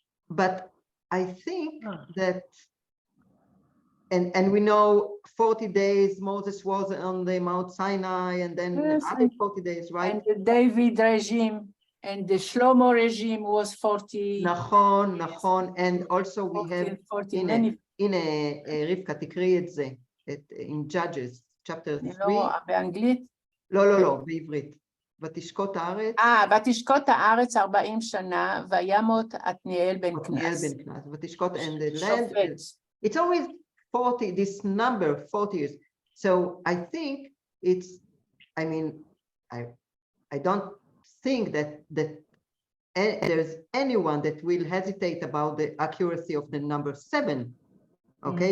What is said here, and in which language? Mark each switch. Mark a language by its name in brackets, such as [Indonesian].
[English] But I think that, and we know 40 days Moses was on the Mount Sinai, and then other 40 days, right? And the David regime and the Shlomo regime was 40. נכון, and also we have 40, [Hebrew] הנה, רבקה, תקראי את זה, [English] in Judges, chapter 3. [Hebrew] באנגלית? לא, בעברית. ותשקוט הארץ. ותשקוט הארץ 40 שנה, וימות עתניאל בן כנס. [English] ותשקוט and the land. It's always 40, this number, 40 years. So I think it's, I mean, I don't think that there's anyone that will hesitate about the accuracy of the number 7, okay?